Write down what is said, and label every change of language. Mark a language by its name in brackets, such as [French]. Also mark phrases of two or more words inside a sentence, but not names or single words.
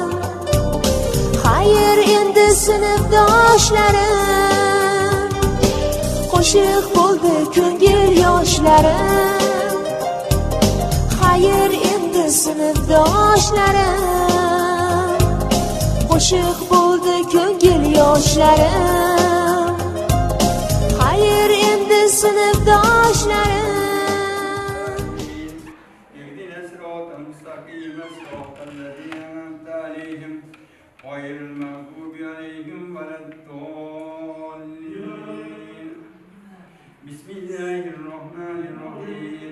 [Uzbek] Xayr endi sinfdoshlarim, qo'shiq bo'ldi ko'ngil yoshlarim. Xayr endi sinfdoshlarim, qo'shiq bo'ldi ko'ngil yoshlarim. Xayr endi sinfdoshlarim. [Arabic] غير المغضوب عليهم ولا الضالين. بسم الله الرحمن الرحيم.